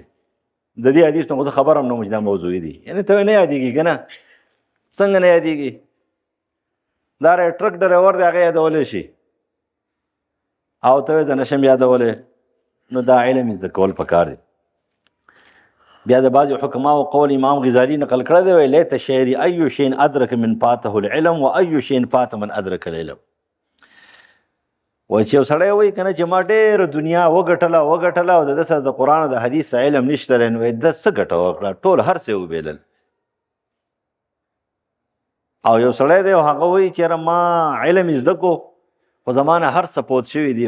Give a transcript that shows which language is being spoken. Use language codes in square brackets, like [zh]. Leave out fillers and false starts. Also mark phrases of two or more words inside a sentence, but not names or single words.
[ps] د دې حدیث نو زه خبر هم نه وم چې دا موضوعي دي. یعنې ته نه یادېږي که نه، څنګه نه یادېږي؟ دا ټرک ډریور دی هغه یادولی شي، او ته وایې زه نشم یادولی. نو دا علم زده کول پکار دی. بیا د بعضې حکماو قول امام غزالي نقل کړی دی، وایي [ar] لیت شعري ای شین ادرک من فاته العلم و ای شین فات من ادرک العلم. [ps] وایي چې یو سړی وایي که نه چې ما ډېره دنیا وګټله او د ده سره د قرآن او د حدیث علم نشته دی، نو ده څه ګټه وکړه؟ ټول هر څه یې وبېلل. او یو سړی دی او هغه وایي چې یاره ما علم یې زده کو خو زما نه هر څه پوت شوي دي.